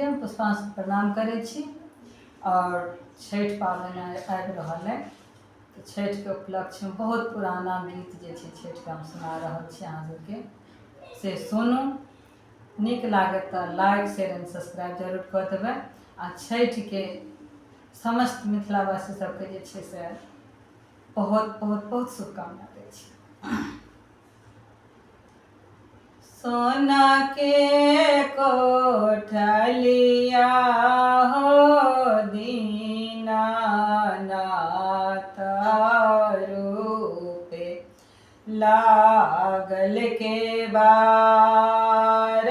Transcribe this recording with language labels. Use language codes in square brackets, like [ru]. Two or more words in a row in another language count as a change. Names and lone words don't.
[mai] हम पुष्पांशु प्रणाम करै छी और छठि पाबनि आबि रहल है तो छठि के उपलक्ष्य में बहुत पुराना गीत जे छै छठि के हम सुना रहल छी अहाँ सबके से सुनू। नीक लागे तो [en] like share and subscribe [mai] जरूर कऽ देबै। आ छठि के समस्त मिथिलावासी सबके जे छै से बहुत बहुत बहुत शुभकामना दै छी। सोना के कोठलिया हो दीनानाथ रूपे लागल के बार।